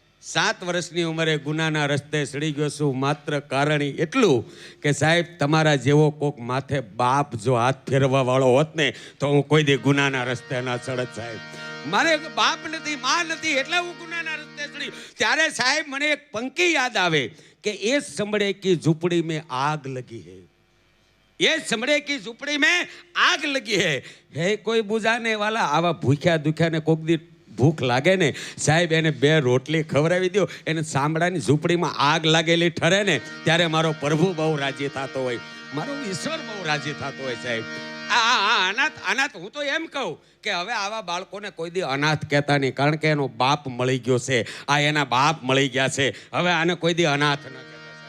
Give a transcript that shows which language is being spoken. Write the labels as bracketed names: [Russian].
[Gujarati] 7 વર્ષની ઉંમરે ગુનાના રસ્તે સડી ગયો છું માત્ર કારણ એટલું કે સાહેબ તમારા જેવો કોક માથે બાપ જો હાથ ફેરવા વાળો હોત ને તો હું કોઈ દી ગુનાના રસ્તે ના ચડત સાહેબ. મારે બાપ નથી, માં નથી, એટલે હું ગુનાના રસ્તે ચડી. ત્યારે સાહેબ મને એક પંક્તિ યાદ આવે કે એ [Hindi] સમડે કી ઝૂંપડી में आग लगी है, ये समड़े की झूपड़ी में आग लगी है, है कोई बुझाने वाला. [Gujarati] આવા ભૂખ્યા દુખ્યાને કોક દી ભૂખ લાગે ને સાહેબ એને 2 રોટલી ખવડાવી દો, એને સાંભળાની ઝૂંપડીમાં આગ લાગેલી ઠરે ને ત્યારે મારો પ્રભુ બહુ રાજી થતો હોય, મારો ઈશ્વર બહુ રાજી થતો હોય સાહેબ. અનાથ હું તો એમ કહું કે હવે આવા બાળકોને કોઈ દી અનાથ કહેતા નહીં, કારણ કે એનો બાપ મળી ગયો છે, આ એના બાપ મળી ગયા છે, હવે આને કોઈ દી અનાથ ન કહેતા સાહેબ.